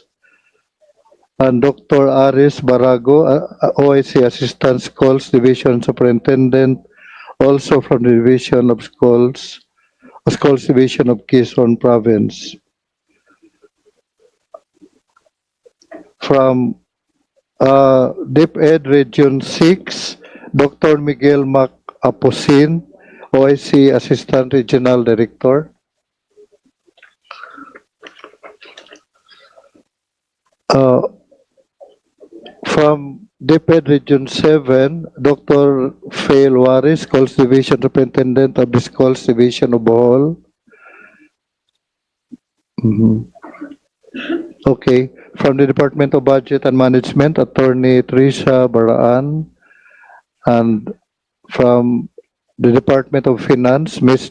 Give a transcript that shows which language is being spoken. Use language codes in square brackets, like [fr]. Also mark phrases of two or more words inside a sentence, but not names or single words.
[en] And Dr. Aris Barago, OIC Assistant Schools Division Superintendent, also from the Division of Schools Division of Quezon Province. From DepEd Region 6, Dr. Miguel Mac Aposin, OIC Assistant Regional Director. From DepEd Region 7, Dr. Fail Waris, Schools Division Superintendent of the Schools Division of Bohol. Okay. From the Department of Budget and Management, Attorney Teresa Baraan. And from the Department of Finance, Ms.